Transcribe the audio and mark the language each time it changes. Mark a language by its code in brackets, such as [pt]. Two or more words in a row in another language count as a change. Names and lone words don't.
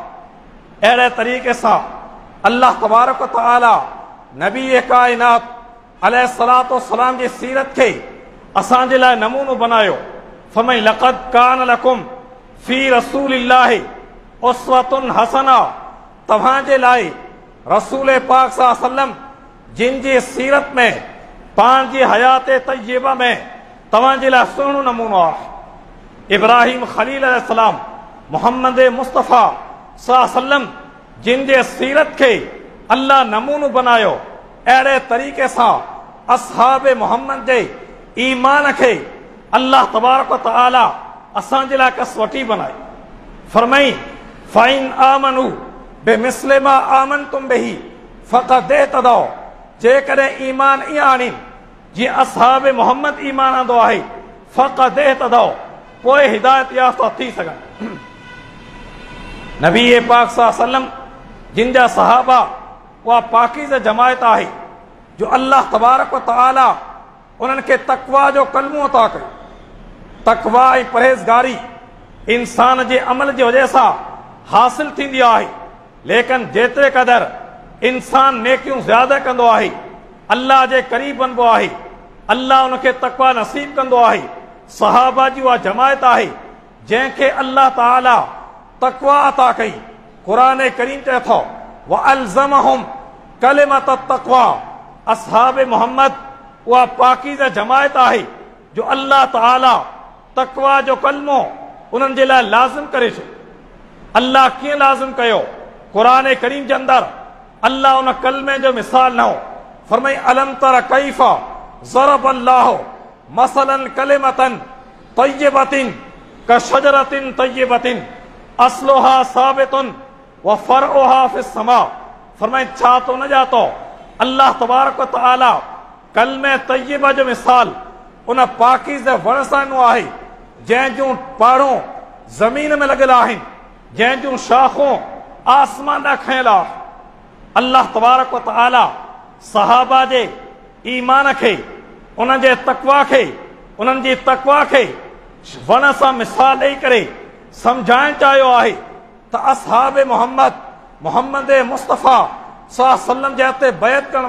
[sd] अहिड़े तरीक़े सां [ar] الله تبارك وتعالى [sd] नबी काइनात [ar] عليه الصلاة والسلام [sd] जी सीरत खे असांजे लाइ नमूनो बनायो। [ar] फरमाई لقد كان لكم في رسول الله أسوة حسنة, [sd] तव्हांजे लाइ रसूल पाक [ar] صلى الله عليه وسلم [sd] जिन जी सीरत में पाण जी हयात तय्यबा में तव्हांजे लाइ सुहिणो नमूनो आहे। इब्राहिम खलील अलैहिस्सलाम मोहम्मद मुस्तफ़ा [ar] صلى الله عليه وسلم [sd] जिन जे सीरत खे अल्लाह नमूनो बनायो, अहिड़े तरीक़े सां असहाब मोहम्मद जे ईमान खे [ar] الله تبارك وتعالى [sd] असांजे लाइ कसवटी बनाई। [ar] फरमाई فإن آمنوا بمثل ما آمنتم به فقد اهتدوا, [sd] जेकॾहिं ईमान ईअं आणी जीअं असहाब मोहम्मद ईमान आंदो आहे, [ar] فقد اهتدوا, [sd] पोइ हिदायत याफ़्ता थी सघनि। नबी पाक [ar] صلى الله عليه وسلم [sd] जिन जा सहाबा उहा पाकीज़ जमायत आहे जो [ar] الله تبارك وتعالى [sd] उन्हनि खे तक़वा जो कलमो अता कयो। तक़वा ऐं परहेज़गारी इंसान जे अमल जी वजह सां हासिल थींदी आहे, लेकिन जेतिरे क़दुरु इंसान नेकियूं ज़्यादा कंदो आहे, अल्लाह जे क़रीब वञिबो आहे, अल्लाह उनखे तक़वा नसीब कंदो आहे। सहाबा जी उहा जमायत आहे जंहिंखे अल्लाह ताला तक़वा अता कई। क़ुरान करीम चए थो [ar] وألزمهم كلمة التقوى, [sd] असहाब मोहम्मद उहा पाकीज़ जमायत आहे जो अल्लाह ताला तक़वा जो कलमो उन्हनि जे लाइ लाज़िम करे छॾियो। अल्लाह कीअं लाज़िम कयो? क़ुरान करीम जे अंदरि अल्लाह उन कलमे जो मिसाल ॾिनो। [ar] फरमाई ألم تر كيف ضرب الله مثلا كلمة طيبة كشجرة طيبة أصلها ثابت وفرعها في السماء. [sd] फरमाई छा तो न जातो [ar] الله تبارك وتعالى [sd] कलमे तय्यबा जो मिसाल उन पाकीज़ वण सां ॾिनो आहे जंहिं जूं पाड़ूं ज़मीन में लॻियल आहिनि, जंहिं जूं शाखूं आसमान ॾांहुं खयल आहे। [ar] الله تبارك وتعالى [sd] सहाबा जे ईमान खे, उन्हनि जे तक़वा खे, उन्हनि जी तक़वा खे वण सां मिसाल ॾेई करे सम्झाइण चाहियो आहे त असहाब मोहम्मद मोहम्मद मुस्तफ़ा [ar] صلى الله عليه وسلم [sd] जे हथे बैत करण